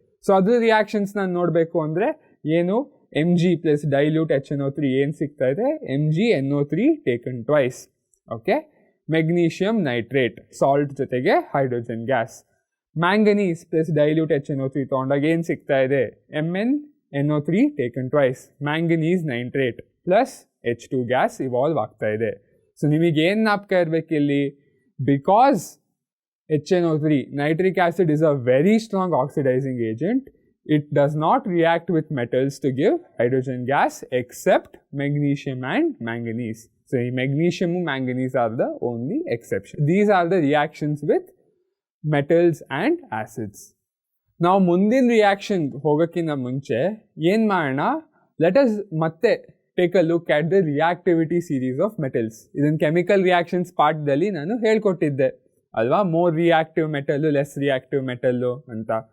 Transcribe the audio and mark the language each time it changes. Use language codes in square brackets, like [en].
[kn] So ಅದ್ರ reactions ನಾನು ನೋಡಬೇಕು ಅಂದರೆ ಏನು, Mg ಪ್ಲಸ್ ಡೈಲ್ಯೂಟ್ HNO3 ಏನು ಸಿಗ್ತಾ ಇದೆ, MgNO3 taken twice. Okay, magnesium nitrate salt ಜೊತೆಗೆ hydrogen gas. Manganese plus dilute HNO3 ತೊಗೊಂಡಾಗ ಏನು ಸಿಗ್ತಾ ಇದೆ, MnNO3 taken twice, manganese nitrate plus H2 gas evolve ಆಗ್ತಾ ಇದೆ. ಸೊ ನಿಮಗೇನು ಜ್ಞಾಪಕ ಇರಬೇಕು ಇಲ್ಲಿ, [en] Because HNO3 nitric acid is a very strong oxidizing agent, it does not react with metals to give hydrogen gas except magnesium and manganese. So magnesium and manganese are the only exception. These are the reactions with metals and acids. [kn] ನಾವು ಮುಂದಿನ reaction ಹೋಗೋಕ್ಕಿಂತ ಮುಂಚೆ ಏನು ಮಾಡೋಣ, [en] Let us ಮತ್ತೆ take a look at the reactivity series of metals. [kn] ಇದನ್ನು chemical reactions ಪಾರ್ಟ್ದಲ್ಲಿ ನಾನು ಹೇಳ್ಕೊಟ್ಟಿದ್ದೆ ಅಲ್ವಾ, more reactive metal, less reactive metal ಅಂತ.